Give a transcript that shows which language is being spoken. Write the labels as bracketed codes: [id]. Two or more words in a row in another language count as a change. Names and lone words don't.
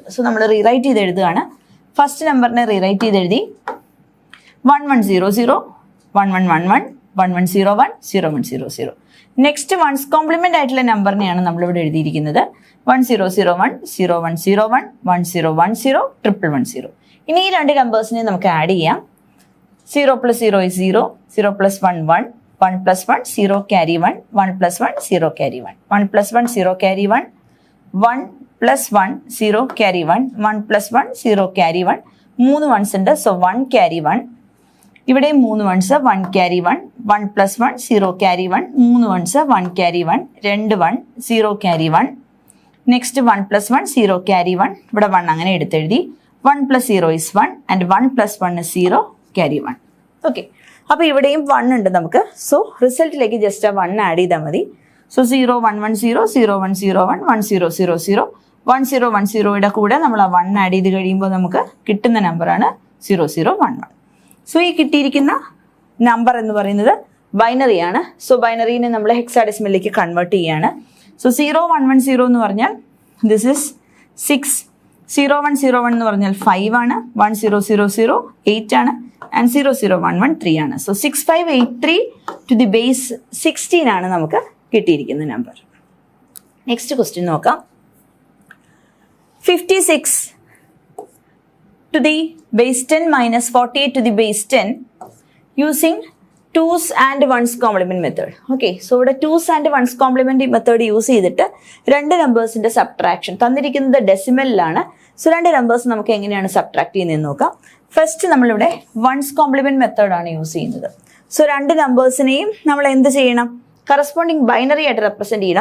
[ml] സോ നമ്മൾ റീറൈറ്റ് ചെയ്ത് എഴുതുകയാണ്. ഫസ്റ്റ് നമ്പറിനെ റീറൈറ്റ് ചെയ്ത് എഴുതി 1100 1111 1101 0100. [en] next one's complement [ml] ആയിട്ടുള്ള നമ്പറിനെയാണ് നമ്മളിവിടെ എഴുതിയിരിക്കുന്നത് 1001 0101 1010 111. ഇനി ഈ രണ്ട് നമ്പേഴ്സിനെ നമുക്ക് ആഡ് ചെയ്യാം. [en] 0 plus 0 is 0, 0 plus 1 1, 1 plus 1 0 carry 1, 1 plus 1 0 carry 1, 1 plus 1 0 carry 1, 1 plus 1 0 carry 1, 1 plus 1 0 carry 1. [ml] 3 ones ഉണ്ട്. സോ 1 carry 1. [en] ഇവിടെ 3 ones 1 carry 1, 1 plus 1 0 carry 1, 3 ones 1 carry 1, 2 1 0 carry 1. നെക്സ്റ്റ് 1 plus 1 0 carry 1. [ml] ഇവിടെ 1 അങ്ങനെ എടുത്തെഴുതി. [en] 1 plus 0 is 1 and 1 plus 1 is 0 carry 1. [ml] ഓക്കെ, അപ്പോൾ ഇവിടെയും 1 ഉണ്ട് നമുക്ക്. സോ റിസൾട്ടിലേക്ക് ജസ്റ്റ് ആ 1 ആഡ് ചെയ്താൽ മതി. സോ 0110 0101 1000 1010യുടെ കൂടെ നമ്മൾ ആ 1 ആഡ് ചെയ്ത് കഴിയുമ്പോൾ നമുക്ക് കിട്ടുന്ന നമ്പറാണ് 0011. സോ ഈ കിട്ടിയിരിക്കുന്ന നമ്പർ എന്ന് പറയുന്നത് ബൈനറിയാണ്. സോ ബൈനറിനെ നമ്മൾ ഹെക്സാഡെസിമലിലേക്ക് കൺവേർട്ട് ചെയ്യാണ്. സോ 0110 എന്ന് പറഞ്ഞാൽ [en] this is 6, [ml] 0101 എന്ന് പറഞ്ഞാൽ 5 ആണ്, 1000 8 ആണ്, ആൻഡ് 0011 3 ആണ്. സോ 6583 [en] to the base 16 [ml] ആണ് നമുക്ക് കിട്ടിയിരിക്കുന്ന നമ്പർ. [en] next question [ml] നോക്കാം. [en] 56 to the base 10 minus 48 to the base 10 using 2's and 1's complement method. [ml] ഓക്കെ, സോ ഇവിടെ [en] 2's and 1's complement method use [ml] ചെയ്തിട്ട് രണ്ട് നമ്പേഴ്സിന്റെ സബ്ട്രാക്ഷൻ തന്നിരിക്കുന്നത് ഡെസിമലിലാണ്. സോ രണ്ട് നമ്പേഴ്സ് നമുക്ക് എങ്ങനെയാണ് സബ്ട്രാക്ട് ചെയ്യുന്നതെന്ന് നോക്കാം. ഫസ്റ്റ് നമ്മളിവിടെ [en] 1's complement [ml] മെത്തേഡാണ് യൂസ് ചെയ്യുന്നത്. സോ രണ്ട് നമ്പേഴ്സിനെയും നമ്മൾ എന്ത് ചെയ്യണം? [en] corresponding binary [ml] ആയിട്ട് റെപ്രസെന്റ് ചെയ്യണം.